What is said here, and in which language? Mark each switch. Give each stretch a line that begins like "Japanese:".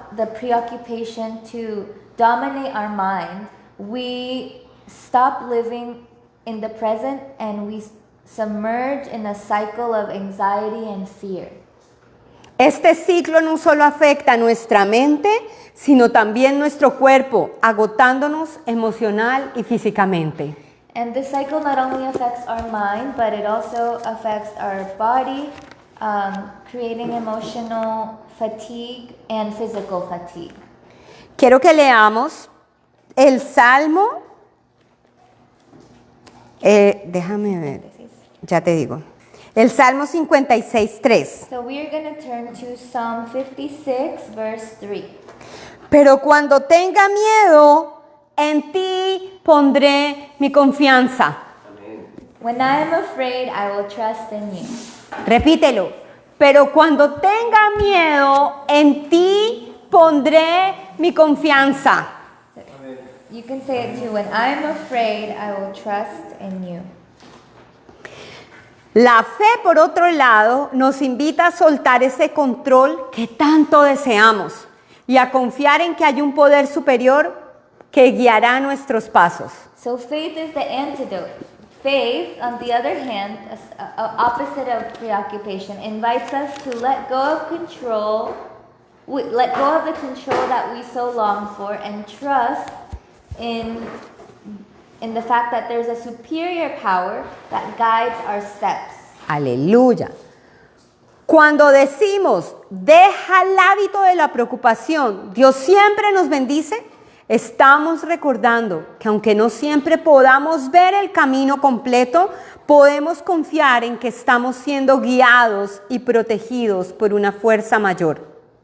English: the preoccupation to dominate our mind, we stop living in the present and we submerge in a cycle of anxiety and fear.
Spanish: Este ciclo no solo afecta nuestra mente, sino también nuestro cuerpo, agotándonos emocional y físicamente.
English: And this cycle not only affects our mind, but it also affects our body, creating emotional fatigue and physical fatigue.
Spanish: Quiero que leamos el Salmo, déjame ver, ya te digo, el Salmo 56:3.
English: So we are going to turn to Psalm 56, verse 3.
Spanish: Pero cuando tenga miedo, en ti pondré mi confianza.
English: When I am afraid, I will trust in you.
Spanish: Repítelo. Pero cuando tenga miedo, en ti pondré mi confianza.
English: You can say it too. When I am afraid, I will trust in you.
Spanish: La fe, por otro lado, nos invita a soltar ese control que tanto deseamos y a confiar en que hay un poder superior que guiará nuestros pasos.
English: So faith is the antidote. Faith, on the other hand, opposite of preoccupation, invites us to let go of control, let go of the control that we so long for, and trust in the fact that there's a superior power that guides our steps.
Spanish: Aleluya. Cuando decimos, deja el hábito de la preocupación, Dios siempre nos bendice, estamos recordando que aunque no siempre podamos ver el camino completo, podemos confiar en que estamos siendo guiados y protegidos por una fuerza mayor.